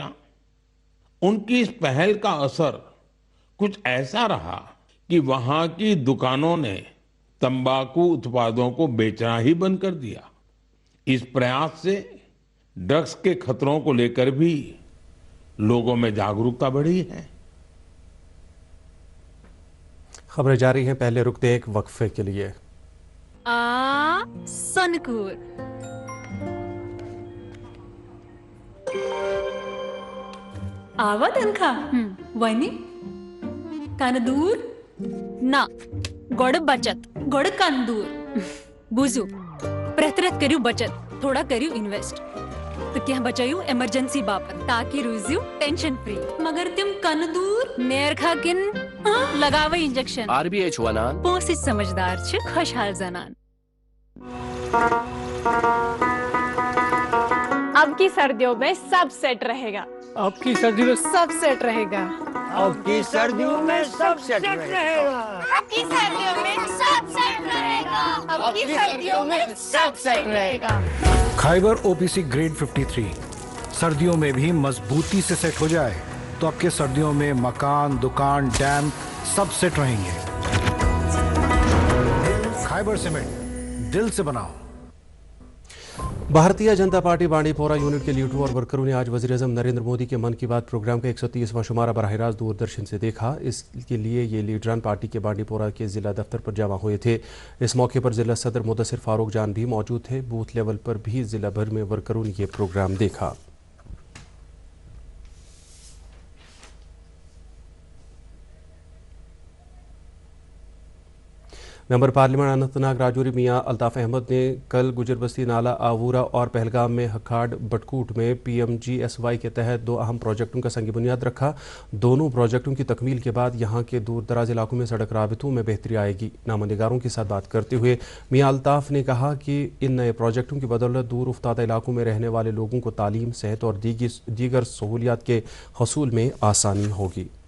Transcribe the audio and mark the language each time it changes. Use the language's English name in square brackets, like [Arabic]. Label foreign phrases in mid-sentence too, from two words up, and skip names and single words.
[Urdu] ان کی اس پہل کا اثر کچھ ایسا رہا کہ وہاں کی دکانوں نے تمباکو اتپادوں کو بیچنا ہی بند کر دیا۔ اس پریاس سے ڈرگز کے خطروں کو لے کر بھی لوگوں میں جاگروکتا بڑھی ہے۔ خبریں جاری ہیں، پہلے رکتے ایک وقفے کے لیے۔ [Kashmiri] سنکور آوا تنخواہ ونی کندور نا گوڑ بچت گوڑ کندور بوزو پرٮ۪تھ رٮ۪تھ کٔرِو بچت، تھوڑا کٔرِو انویسٹ تہٕ کینٛہہ بچٲیِو ایمرجنسی باپتھ تاکہ روٗزِو [English] tension free. [Kashmiri] مگر تِم کندور نیرکھا کِن لگاوے انجیکشن۔ RBI چھُ ونان پونٛسٕچ سمجھدار چھِ خۄشحال زنان۔ [Urdu] اب کی سردیوں میں سب سیٹ رہے گا۔ اب کی سردیوں میں سب سیٹ رہے گا۔ اب کی سردیوں میں سب سیٹ رہے گا۔ اب کی سردیوں میں سب سیٹ رہے گا۔ اب کی سردیوں میں سب سیٹ رہے گا۔ خیبر OPC گریڈ 53 سردیوں میں بھی مضبوطی سے سیٹ ہو جائے تو آپ کے سردیوں میں مکان، دکان، ڈیم سب سیٹ رہیں گے۔ خیبر سیمنٹ، دل سے بناؤ۔ بھارتیہ جنتا پارٹی بانڈی پورہ یونٹ کے لیڈروں اور ورکروں نے آج وزیر اعظم نریندر مودی کے من کی بات پروگرام کا 130واں شمارہ براہ راست دوردرشن سے دیکھا۔ اس کے لیے یہ لیڈران پارٹی کے بانڈی پورہ کے ضلع دفتر پر جمع ہوئے تھے۔ اس موقع پر ضلع صدر مدثر فاروق جان بھی موجود تھے۔ بوتھ لیول پر بھی ضلع بھر میں ورکروں نے یہ پروگرام دیکھا۔ ممبر پارلیمنٹ اننت ناگ راجوری میاں الطاف احمد نے کل گجر بستی نالہ آوورہ اور پہلگام میں ہکھاڑ بٹکوٹ میں PMGSY کے تحت 2 اہم پروجیکٹوں کا سنگ بنیاد رکھا۔ دونوں پروجیکٹوں کی تکمیل کے بعد یہاں کے دور دراز علاقوں میں سڑک رابطوں میں بہتری آئے گی۔ نامہ نگاروں کے ساتھ بات کرتے ہوئے میاں الطاف نے کہا کہ ان نئے پروجیکٹوں کی بدولت دور افتادہ علاقوں میں رہنے والے لوگوں کو تعلیم، صحت اور دیگر سہولیات کے حصول میں آسانی ہوگی۔